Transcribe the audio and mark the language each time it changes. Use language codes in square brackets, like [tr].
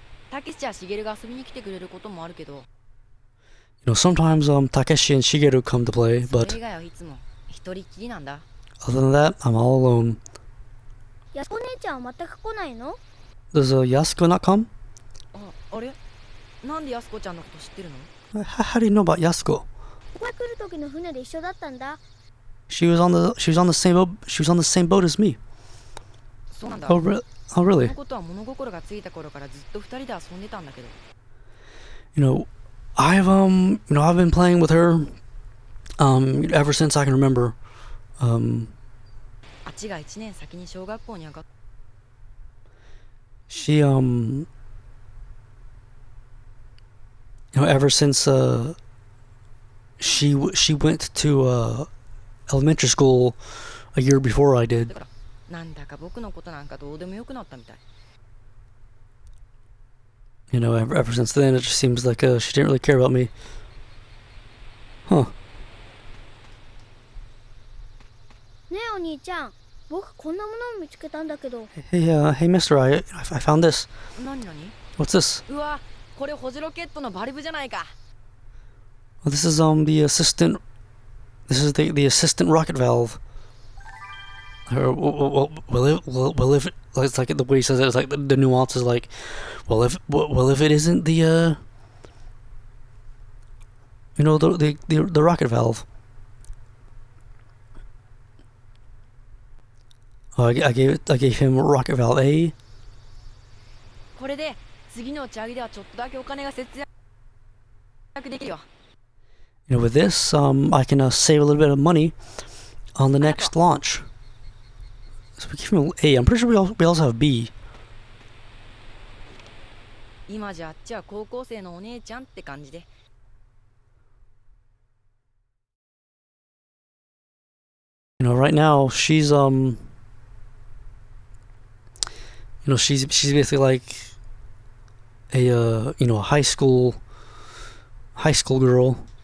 [ja] たけしやしげるが遊びに来てくれることもあるけど、 [en] You know, sometimes Takeshi and Shigeru come to play, [ja] それ [en] but [ja] 以外はいつも一人っきりなんだ。 [en] other than that, I'm all alone. [ja] やすこ姉ちゃんは全く来ないの？ [en] Does Yasuko not come? [ja] あれ、なんでやすこちゃんのこと知ってるの？ [en] How do you know about Yasuko? [ja] ここへ来る時の船で一緒だったんだ。 [en] She was on the same boat as me. [ja] そうなんだ。 [en] Oh, [ja] そ [en] really? [ja] のことは物心がついた頃からずっと二人で遊んでたんだけど。 [en] You know, I've been playing with her ever since I can remember. [ja] あっちが一年先に小学校に上がっ [en] She ever since she went to elementary school a year before I [ja] て [en] did. [ja] からなんだか僕のことなんかどうでもよくなったみたい。 [en] You know, ever since then, it just seems like she didn't really care about me. Huh. [ja] ねえお兄ちゃん、僕こんなものを見つけたんだけど。 [en] Hey, Mister, I found this. [ja] 何？ [en] What's this? [ja] うわ、これホジロケットのバルブじゃないか。 [en] Well, this is the assistant. This is the assistant rocket valve. Well, if it's like the way he says it, it's like the nuance is like, well, if it isn't the the rocket valve. Oh, I gave him rocket valve A. [ja] これで次の打ち上げではちょっとだけお金が節約できるよ。 [en] You know, with this, I can save a little bit of money on the next launch. So we give him A. I'm pretty sure we also have B. [ja] 今じゃあっちは高校生のお姉ちゃんって感じで。 [en] You know, right now she's she's basically like a a high school girl.